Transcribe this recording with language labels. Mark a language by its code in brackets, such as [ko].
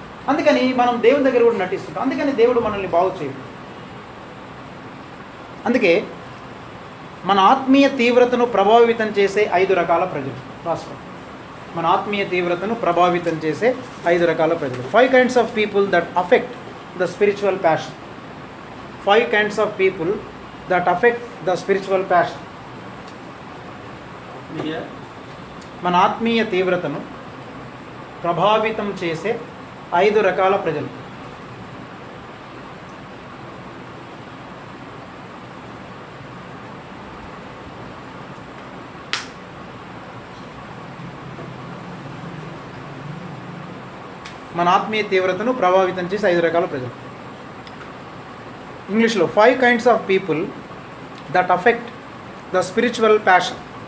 [te] అందుకని మనం దేవుని దగ్గర కూడా నటిస్తుంటాం. అందుకని దేవుడు మనల్ని బాగు చేయడు. అందుకే మన ఆత్మీయ తీవ్రతను ప్రభావితం చేసే 5 రకాల ప్రజలు రాసుకోండి. మన ఆత్మీయ తీవ్రతను ప్రభావితం చేసే 5 రకాల ప్రజలు. [en] 5 kinds of people that affect the spiritual passion. 5 kinds of people that affect the spiritual passion. [te] మన ఆత్మీయ తీవ్రతను ప్రభావితం చేసే 5 రకాల ప్రజలు. మన ఆత్మీయ తీవ్రతను ప్రభావితం చేసే 5 రకాల ప్రజలు. [en] ఇంగ్లీష్లో 5 kinds of people that affect the spiritual passion.